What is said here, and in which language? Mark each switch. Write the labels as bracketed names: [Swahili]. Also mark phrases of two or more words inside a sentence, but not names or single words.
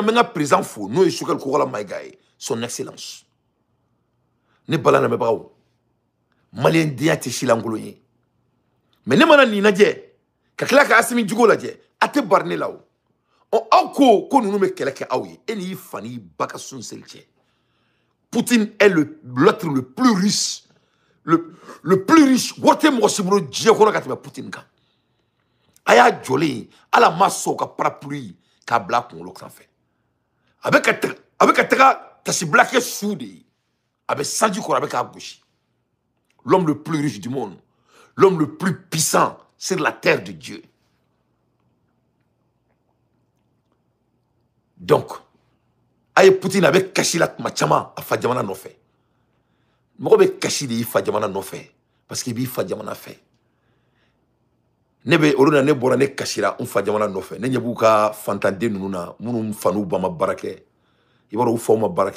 [Bambara] bɛ n ka président fo n'o ye Sukɛli Kokala Mayiga ye [French] son excellence [Bambara] ne bala lamɛnbagaw maliyɛn denya tɛ silankolon ye mais ne mana nin lajɛ ka tila ka Asimi Djigo lajɛ a tɛ bari ne la o aw ko ninnu bɛ kɛlɛ kɛ aw ye e n'i fa n'i ba ka sun seli cɛ [French] Poutine est l'être le plus riche le plus riche [Bambara] wari tɛ mɔgɔ si bolo diɲɛ kɔnɔ ka tɛmɛ Poutine kan a y'a jɔlen ala ma sɔn ka parapluie k'a bila a kunkolo sanfɛ a bɛ ka taga tasibila kɛ su de ye a bɛ sanji kɔrɔ a bɛ k'a gosi [French] l'homme le plus riche du monde l'homme le plus puissant sur la terre de Dieu. [Bambara] Donc a ye Poutine a bɛ kasi la tuma caman a fa jamana nɔfɛ mɔgɔ bɛ kasi de i fa jamana nɔfɛ [French] parce que [Bambara] i b'i fa jamana fɛ ne bɛ olu na ne bɔra ne kasira n fa jamana nɔfɛ ne ɲɛ b'u ka fantanden ninnu na minnu fa n'u ba ma baara kɛ i b'a dɔn u faw ma baara